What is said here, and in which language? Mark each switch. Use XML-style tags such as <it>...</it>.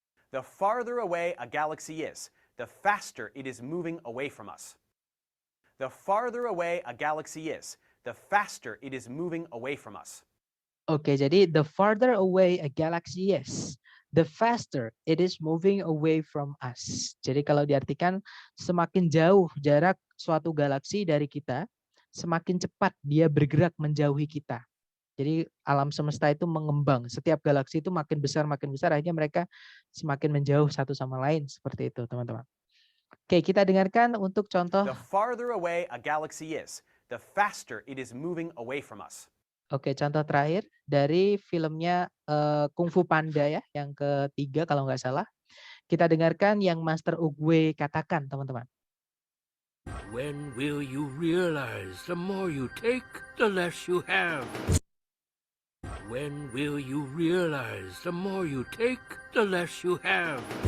<en>The farther away a galaxy is, the faster it is moving away from us. The farther away a galaxy is, the faster it is moving away from us.</en> <id>Oke, jadi</id> <en>the farther away a galaxy is, the faster it is moving away from us.</en> <id>Jadi kalau diartikan semakin jauh jarak suatu galaksi dari kita, semakin cepat dia bergerak menjauhi kita. Jadi alam semesta itu mengembang. Setiap galaksi itu makin besar, akhirnya mereka semakin menjauh satu sama lain. Seperti itu, teman-teman. Oke, kita dengarkan untuk contoh.</id> <en>The farther away a galaxy is, the faster it is moving away from us.</en> <id>Oke, contoh terakhir dari filmnya Kung Fu Panda ya, yang ketiga kalau nggak salah. Kita dengarkan yang Master Oogway katakan, teman-teman.</id> <en>When will you realize the more you take, the less you have? When will you realize the more you take, the less you have?</en>